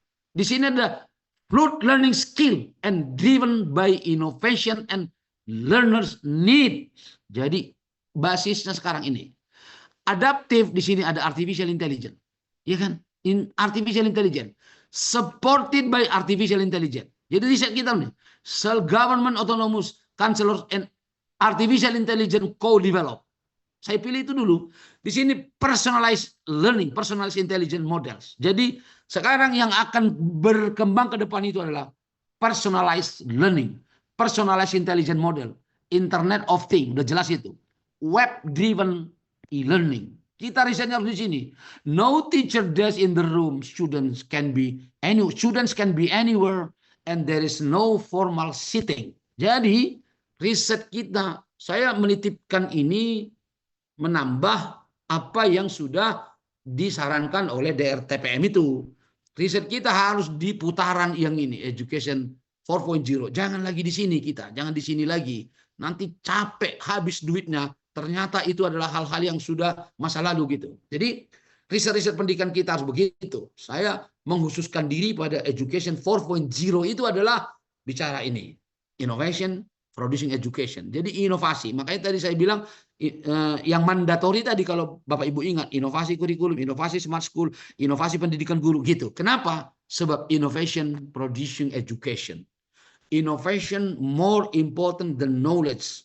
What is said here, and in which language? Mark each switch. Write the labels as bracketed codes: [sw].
[id] Di sini ada [en] root learning skill and driven by innovation and learners need. [id] Jadi basisnya sekarang ini. Adaptif di sini ada artificial intelligence. Ya kan? Artificial intelligence. [en] Supported by artificial intelligence. [id] Jadi riset kita nih. [en] Self-government autonomous counselors and artificial intelligence co-develop. [id] Saya pilih itu dulu. Di sini [en] personalized learning, personalized intelligence models. [id] Jadi sekarang yang akan berkembang ke depan itu adalah personalized learning, personalized intelligence model, Internet of Things, udah jelas itu. [en] Web driven e-learning. [id] Kita risetnya harus di sini. [en] No teacher desk in the room. Students can be anywhere, and there is no formal sitting. [id] Jadi riset kita, saya menitipkan ini menambah apa yang sudah disarankan oleh DRTPM itu. Riset kita harus di putaran yang ini, Education 4.0. Jangan lagi di sini kita, jangan di sini lagi. Nanti capek, habis duitnya. Ternyata itu adalah hal-hal yang sudah masa lalu gitu. Jadi riset-riset pendidikan kita harus begitu. Saya menghususkan diri pada Education 4.0 itu adalah bicara ini. [en] Innovation, producing education. [id] Jadi inovasi. Makanya tadi saya bilang yang mandatori tadi kalau Bapak Ibu ingat. Inovasi kurikulum, inovasi smart school, inovasi pendidikan guru gitu. Kenapa? Sebab [en] innovation producing education. Innovation more important than knowledge.